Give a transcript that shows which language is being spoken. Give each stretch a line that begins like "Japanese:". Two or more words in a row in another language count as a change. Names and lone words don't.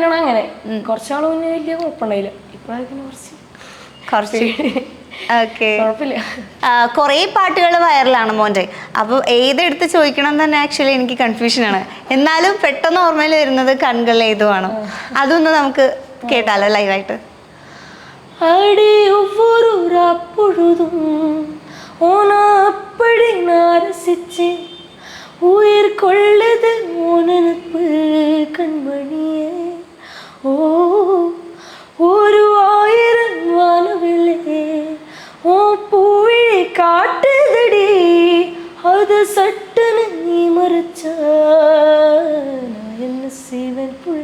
Malayalam: കുറച്ചാൾ മുന്നേ വലിയ കുഴപ്പമുണ്ടായില്ല, ഇപ്പോഴായി പിന്നെ കുറച്ച് കുറച്ച് ഓക്കെ. കുഴപ്പമില്ല. കുറേ പാട്ടുകൾ വൈറലാണ് മോൻ്റെ. അപ്പോൾ ഏതെടുത്ത് ചോദിക്കണം എന്ന് തന്നെ ആക്ച്വലി എനിക്ക് കൺഫ്യൂഷനാണ്. എന്നാലും പെട്ടെന്ന് ഓർമ്മയിൽ വരുന്നത് കൺകൾ ഏതുവാണ്. അതൊന്ന് നമുക്ക് കേട്ടാലോ ലൈവായിട്ട്?
Tamil: அடி ஒவ்வொரு பொழுதும் உன அப்படி நான் ரசிச்சேன், உயிர் கொள்ளுது உனப்பு கண்மணியே. ஓ ஒரு 1000 வானவில்லே ஓ பூவிழி காட்டுதடி, அது சட்டுன்னு நீ மறைச்சா நான் என்ன செய்வேன் புள்ள.